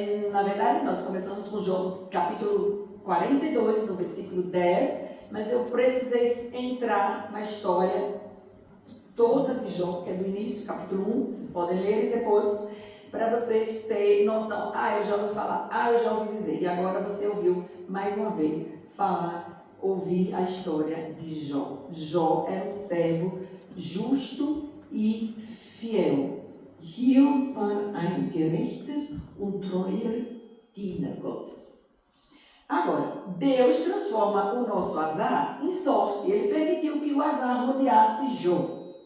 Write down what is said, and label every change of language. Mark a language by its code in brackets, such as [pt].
[pt] Na verdade, nós começamos com Jó, capítulo 42, no versículo 10, mas eu precisei entrar na história toda de Jó, que é do início, capítulo 1, vocês podem ler e depois, para vocês terem noção. Eu já ouvi falar, eu já ouvi dizer, e agora você ouviu mais uma vez ouvir a história de Jó. Jó era um servo justo e fiel. [de] Hiob war ein gerechter und treuer Diener Gottes. [pt] Agora, Deus transforma o nosso azar em sorte. Ele permitiu que o azar rodeasse Jó.